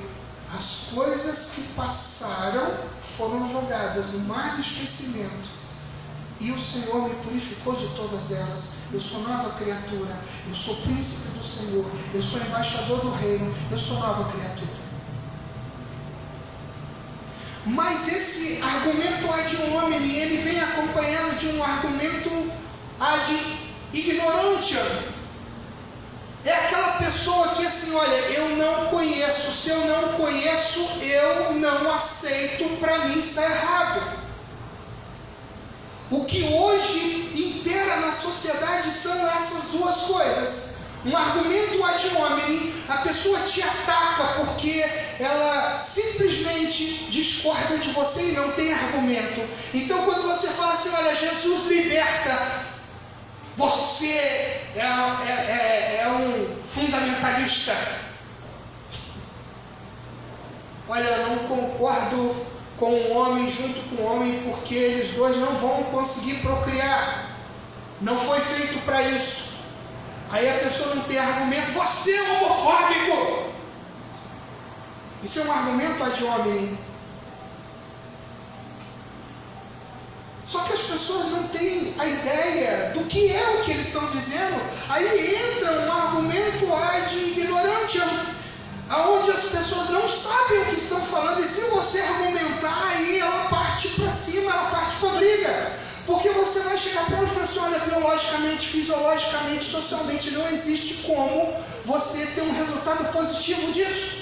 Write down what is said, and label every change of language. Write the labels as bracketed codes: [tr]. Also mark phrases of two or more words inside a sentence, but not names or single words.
[pt] As coisas que passaram foram jogadas no mar do esquecimento. E o Senhor me purificou de todas elas. Eu sou nova criatura. Eu sou príncipe do Senhor. Eu sou embaixador do reino. Eu sou nova criatura. Mas esse argumento [la] ad hominem, [pt] ele vem acompanhado de um argumento [la] ad ignorantia. [pt] É aquela pessoa que assim, olha, eu não conheço. Se eu não conheço, eu não aceito. Para mim está errado. O que hoje impera na sociedade são essas duas coisas. Um argumento [la] ad hominem, [pt] a pessoa te ataca porque ela simplesmente discorda de você e não tem argumento. Então quando você fala assim, olha, Jesus liberta, você é um fundamentalista. Olha, eu não concordo com um homem junto com um homem, porque eles dois não vão conseguir procriar. Não foi feito para isso. Aí a pessoa não tem argumento. Você é homofóbico. Isso é um argumento [la] ad hominem. [pt] Só que as pessoas não têm a ideia do que é o que eles estão dizendo. Aí entra um argumento [la] ad ignorantiam, [pt] aonde as pessoas não sabem o que estão falando, e se você argumentar, aí ela parte para cima, ela parte para a briga, porque você vai chegar para ela e falar assim, olha, biologicamente, fisiologicamente, socialmente, não existe como você ter um resultado positivo disso.